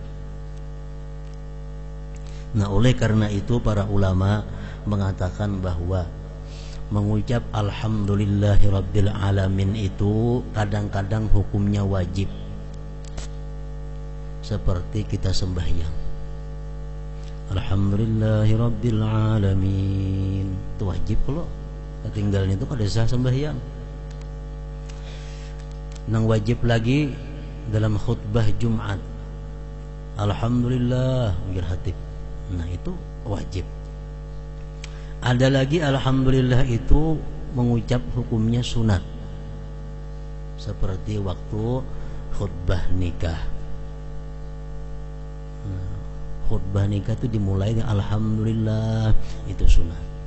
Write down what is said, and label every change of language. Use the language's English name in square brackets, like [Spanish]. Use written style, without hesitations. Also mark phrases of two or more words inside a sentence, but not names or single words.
[Indonesian] Nah, oleh karena itu para ulama mengatakan bahwa mengucap [Arabic] الحمد لله رب العالمين [Indonesian] itu kadang-kadang hukumnya wajib, seperti kita sembahyang [Arabic] الحمد لله رب العالمين, [Indonesian] itu wajib. [Banjar] Kalau ketinggalan itu kada sah sembahyang. Nang wajib lagi dalam khutbah Jumat, alhamdulillah ujar khatib. [Indonesian] Nah, itu wajib. Ada lagi alhamdulillah itu mengucap hukumnya sunat, seperti waktu khutbah nikah. Khutbah nikah itu dimulai dengan alhamdulillah, itu sunat.